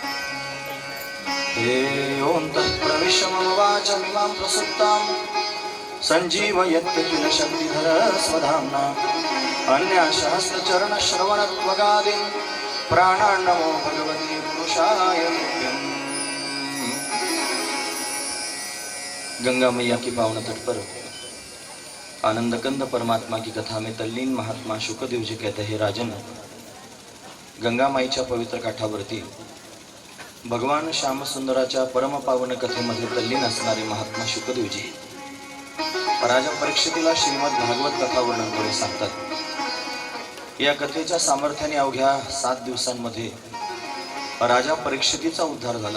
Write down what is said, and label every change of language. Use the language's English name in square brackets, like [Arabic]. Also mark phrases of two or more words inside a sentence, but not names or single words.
[Sanskrit] ओं तत्प्रविश्य मम वाचमिमां प्रसुप्तां संजीवयत्य किल शक्तिधर स्वधाम्ना अन्यशास्त्रचरण श्रवणत्वगादीन् प्राणान्नमो भगवते पुरुषाय तुभ्यम्। [Hindi] गंगा मैया की पावन तट पर आनंद कंद परमात्मा की कथा में तल्लीन महात्मा शुकदेव जी कहते हैं, राजन, [Marathi] गंगा माईच्या पवित्र काठावरती भगवान श्यामसुंदराच्या परम पावन कथेमध्ये तल्लीन असणारे महात्मा शुकदेवजी राजा परीक्षितीला श्रीमद भागवत कथा वर्णन करून सांगतात। या कथेच्या सामर्थ्याने अवघ्या 7 दिवसांमध्ये राजा परीक्षितीचा उद्धार झाला।